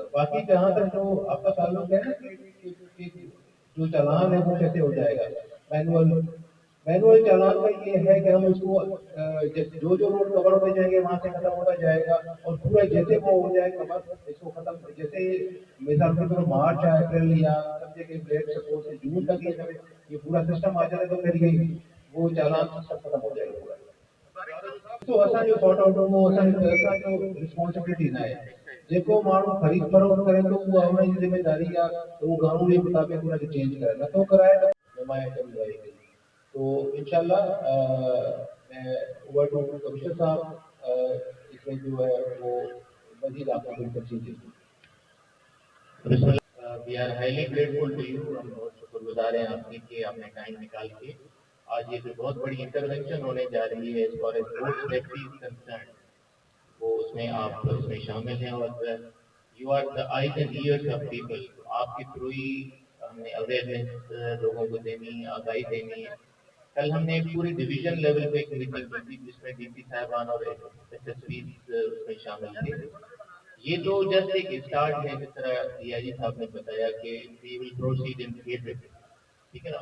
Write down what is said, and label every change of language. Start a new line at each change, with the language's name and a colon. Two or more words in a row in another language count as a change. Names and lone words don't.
Urdu: باقی جہاں تک جو آپ کا تعلق ہے نا کہ جو چالان ہے وہ کیسے ہو جائے گا مینوئل مینوئل چالان کا یہ ہے کہ ہم اس کو جو جو
English: road cover
Urdu: ہو جائیں گے وہاں سے ختم ہوتا جائے گا اور پورا جیسے وہ ہو جائے کور اس کو ختم جیسے مثال کے طور مارچ یا اپریل یا سمجھے کہ
English: date suppose
Urdu: سے جون تک یہ پورا سسٹم آ جائے تو پھر یہ وہ چالان سسٹم ختم ہو جائے گا پورا.
Sindhi: तो असां जो
English: sort out
Sindhi: हो असां जो रिस्पॉन्सिबिलिटी ना है, जेको माण्हू ख़रीद फरोख्त करे तो उहा हुन जी ज़िमेदारी आहे त उहो कानून जे मुताबिक़ हुनखे चेंज करे, नथो कराए त नुमाइश करी वही।
Urdu: تو
Arabic: إن شاء الله
Urdu: میں
English: over to
Urdu: کمشنر صاحب اس میں جو ہے وہ مزید آپ کو کوئی تفصیل دیں گے.
English: We are highly grateful to you,
Urdu: ہم بہت شکرگزار ہیں آپ کے کہ آپ نے ٹائم نکال کے آج یہ جو بہت بڑی انٹروینشن ہونے جا رہی ہے
English: as far as road safety is concern
Urdu: وہ اس میں آپ اس میں شامل ہیں اور
English: you are the eyes and ears of people.
Urdu: آپ کے تھرو ہی ہم نے اویئرنیس لوگوں کو دینی، آگاہی دینی ہے. کل ہم نے ایک پوری
English: division level
Urdu: پہ ایک میٹنگ کی تھی جس میں ڈی سی صاحبان اور ایس ایس پی اس میں شامل تھے. یہ تو جسٹ ایک اسٹارٹ ہے، جس طرح ڈی آئی جی صاحب نے بتایا کہ
English: we will proceed in phases,
Urdu: ٹھیک ہے نا.